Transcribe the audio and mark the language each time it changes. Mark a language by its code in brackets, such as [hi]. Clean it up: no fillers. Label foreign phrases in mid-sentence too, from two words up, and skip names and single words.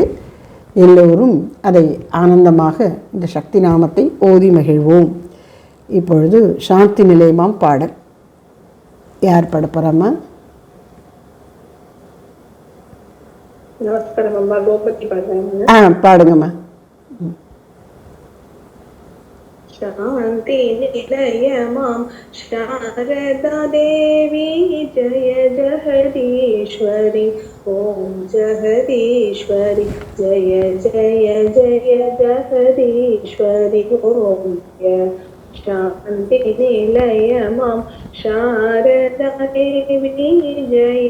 [ta] எல்லோரும் அதை ஆனந்தமாக இந்த சக்தி நாமத்தை ஓதி மகிழ்வோம். இப்பொழுது சாந்தி நிலையமாம் பாடல் யார் பாட போறாமா? பாடுங்கம்மா. [sa] शान्ति निलयमां शारदा देवी जय जगदीश्वरी, ॐ जगदीश्वरी जय जय जय जगदीश्वरी, ॐ शान्ति निलयमां शारदा देवी जय